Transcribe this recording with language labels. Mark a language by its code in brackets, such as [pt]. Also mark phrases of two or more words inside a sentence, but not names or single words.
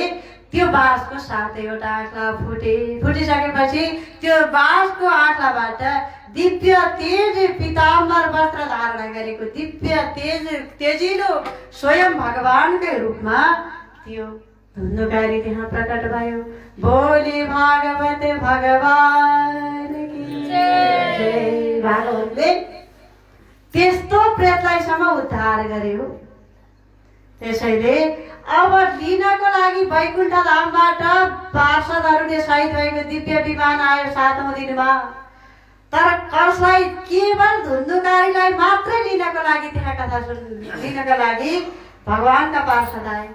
[ne] त्यो बाँसको 7वटा आँखा फुटिसकेपछि त्यो बाँसको आँखाबाट दिव्य तेज पीताम्बर वस्त्र धारण गरेको दिव्य तेजिलो स्वयं भगवानकै रूपमा त्यो धुन्धुकारी त्यहाँ प्रकट भयो। [hi] बोली भागवत भगवान की जय। [ne] भागवतले त्यस्तो प्रेतलाईसम्म उद्धार गर्यो। त्यसैले अब लिनको लागि वैकुण्ठ धामबाट पार्षदहरूले सहित भएको दिव्य विमान आयो 7औं दिनमा। तर कसलाई केवल धुन्धुकारीलाई मात्रै लिनको लागि त्यहाँ कथा लिनको लागि भगवानका पार्षद आए।